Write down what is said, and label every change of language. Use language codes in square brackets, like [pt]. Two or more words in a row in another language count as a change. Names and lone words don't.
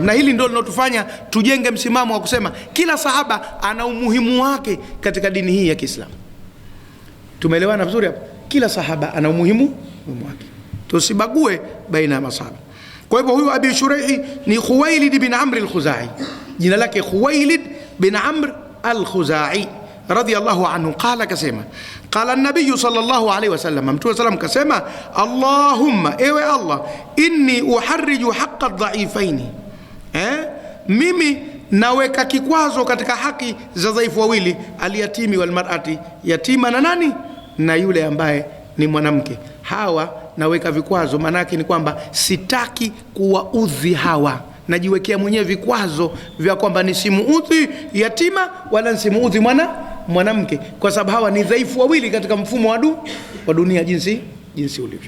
[sw] Na hili ndio linalotufanya tujenge msimamo wa kusema kila sahaba ana umuhimu wake katika dini hii ya Kiislamu. Tumeelewana vizuri hapo? Kila sahaba ana umuhimu wake, tusibague baina ya masahaba. Kwa hivyo huyu Abi Shuraih ni Khuwailid bin Amr al-Khuzai, jina lake Khuwailid bin Amr al-Khuzai [ar] رضي الله عنه. [sw] Qala, kasema, [ar] قال النبي صلى الله عليه وسلم, [sw] Mtume sallam kasema, Allahumma, ewe Allah, [ar] إني أحرج حق الضعيفين, [sw] mimi naweka kikwazo katika haki za dhaifu wawili, [ar] اليتيم والمرأة, [sw] yatima na nani? Na yule ambaye ni mwanamke. Hawa naweka vikwazo, manake ni kwamba sitaki kuwaudhi hawa, najiwekea mwenyewe vikwazo vya kwamba nisimuudhi yatima wala nisimuudhi mwanamke, kwa sababu hawa ni dhaifu wawili katika mfumo wa dunia jinsi ulivyo.